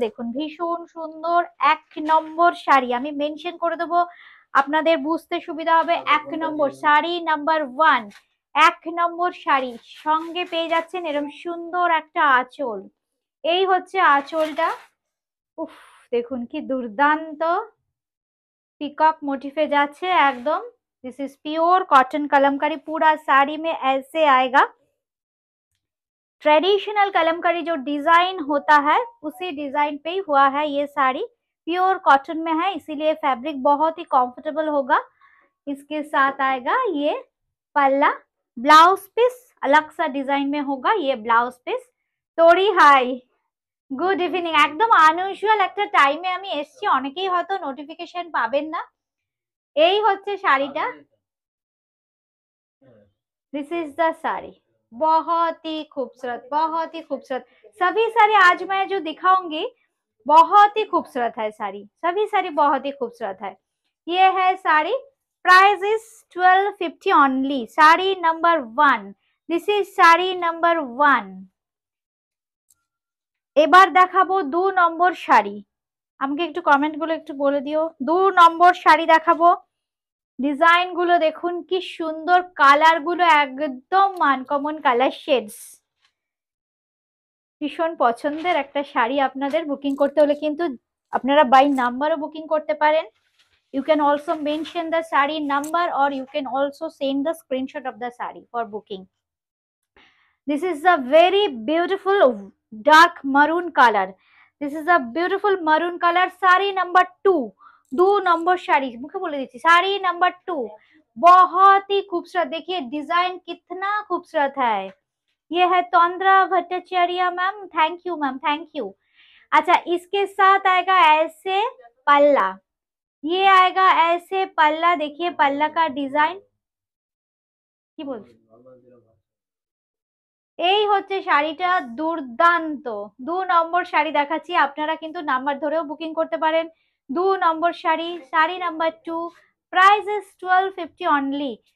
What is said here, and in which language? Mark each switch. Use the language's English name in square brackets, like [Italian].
[Bangla] দেখুন ভীষণ সুন্দর 1 নম্বর শাড়ি। আমি মেনশন করে দেবো, আপনাদের বুঝতে সুবিধা হবে। 1 নম্বর শাড়ি নাম্বার 1, 1 নম্বর শাড়ি। সঙ্গে পেয়ে যাচ্ছেন এরকম সুন্দর একটা আঁচল। এই হচ্ছে আঁচলটা। উফ, দেখুন কি দুর্দান্ত পিকক मोटिफे যাচ্ছে एकदम। [English] this is pure cotton [Hindi] Kalamkari. पूरा साड़ी में ऐसे आएगा। ट्रेडिशनल कलमकारी जो डिजाइन होता है उसी डिजाइन पे ही हुआ है ये साड़ी। प्योर कॉटन में है इसीलिए फैब्रिक बहुत ही कंफर्टेबल होगा। इसके साथ आएगा ये पल्ला। ब्लाउज पीस अलग सा डिजाइन में होगा ये ब्लाउज पीस। [English] তোরি hi, good evening. [Bangla] একদম আনইউজুয়াল একটা টাইমে আমি এসেছি, অনেকেই হয়তো নোটিফিকেশন পাবেন না। এই হচ্ছে শাড়িটা। [English] This is the sari. [Hindi] बहुत ही खूबसूरत, बहुत ही खूबसूरत। सभी साड़ी आज मैं जो दिखाऊंगी बहुत ही खूबसूरत है साड़ी, सभी साड़ी बहुत ही खूबसूरत है। ये है sari. [English] Price is 1250 only. Sari number 1। This is sari number 1। [Bangla] এবার দেখাবো 2 নম্বর শাড়ি। আমাকে একটু কমেন্ট গুলো একটু বলে দিও। 2 নম্বর শাড়ি দেখাবো। ডিজাইন গুলো দেখুন কি সুন্দর, কালার গুলো একদম আনকমন কালার শেডস। ভীষণ পছন্দের একটা শাড়ি। আপনাদের বুকিং করতে হলে কিন্তু আপনারা বাই নাম্বারও বুকিং করতে পারেন। [English] You can also mention the saree number or you can also send the screenshot of the saree for booking. This is a very beautiful dark maroon color. This is a beautiful maroon color. Saree number 2। [Bangla] 2 নম্বর শাড়ি, মুখে বলে দিচ্ছি, sari [Hindi] number 2 बहुत ही खूबसूरत। देखिए design कितना खूबसूरत है। ये है तंद्रा Bhattacharya ma'am, [English] Thank you ma'am, thank you. [Hindi] अच्छा, इसके साथ आएगा ऐसे पल्ला। ये आएगा ऐसे पल्ला। देखिए पल्ला का डिजाइन [Bangla] কি বলছি, এই হচ্ছে শাড়িটা দুর্দান্ত। 2 নম্বর শাড়ি দেখাচ্ছি, আপনারা কিন্তু নাম্বার ধরেও বুকিং করতে পারেন। 2 নম্বর sari, sari number 2। [English] Price is 1250 only.